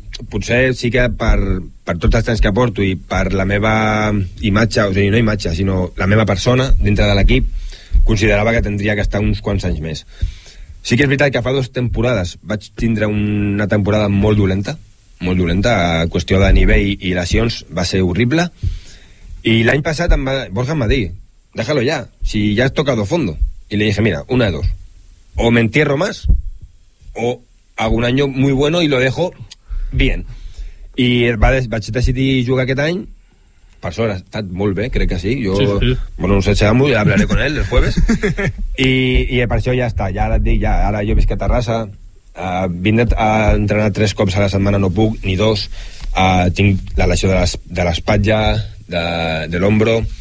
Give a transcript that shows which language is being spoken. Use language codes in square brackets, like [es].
[ca] Potser sí que per tots els temps que porto i per la meva imatge, o sigui, no imatge, sinó la meva persona dintre de l'equip, considerava que tindria que estar uns quants anys més. Sí que és veritat que fa dues temporades vaig tindre una temporada molt dolenta, a qüestió de nivell i lesions, va ser horrible. I l'any passat Borja em va dir, [es] déjalo ya, si ya has tocado fondo. [ca] I li [es] dije, mira, una de dos, o me entierro más o hago un año muy bueno y lo dejo bien. [ca] I vaig decidir jugar aquest any. Per sort, ha estat molt bé, crec que sí. Jo, sí, sí. [es] Bueno, no sé si amo, ja hablaré con él el jueves. [ca] I per això ja està. Ja ara et dic, ja, ara jo visc a Terrassa. Vinc a entrenar tres cops a la setmana, no puc, ni dos. Tinc la lesió de l'espatlla, de l'ombro.